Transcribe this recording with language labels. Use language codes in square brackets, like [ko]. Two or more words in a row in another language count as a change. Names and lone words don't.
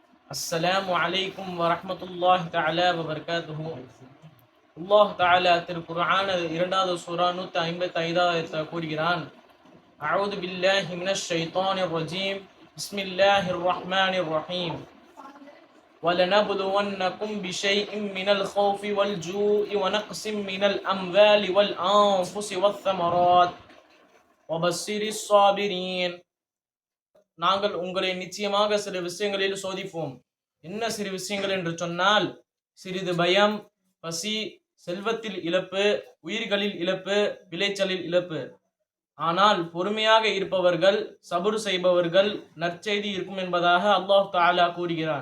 [ar] السلام عليكم ورحمة الله تعالى وبركاته. الله تعالى [ta] திருக்குர்ஆன் 2வது சூரா 155 கூறுகிறான், [ar] أعوذ بالله من الشيطان الرجيم. بسم الله الرحمن الرحيم. وَلَنَبْلُوَنَّكُمْ بِشَيْءٍ مِّنَ الْخَوْفِ وَالْجُوعِ وَنَقْصٍ مِّنَ الْأَمْوَالِ وَالْأَنفُسِ وَالثَّمَرَاتِ وَبَشِّرِ الصَّابِرِينَ. [ta] நாங்கள் உங்களை நிச்சயமாக சில விஷயங்களில் சோதிப்போம். என்ன சிறு விஷயங்கள் என்று சொன்னால், சிறிது பயம், பசி, செல்வத்தில் இழப்பு, உயிர்களில் இழப்பு, விளைச்சலில் இழப்பு. ஆனால் பொறுமையாக இருப்பவர்கள், சபுர் செய்பவர்கள் நற்செய்தி இருக்கும் என்பதாக [ar] الله تعالى [ta] கூறுகிறான்.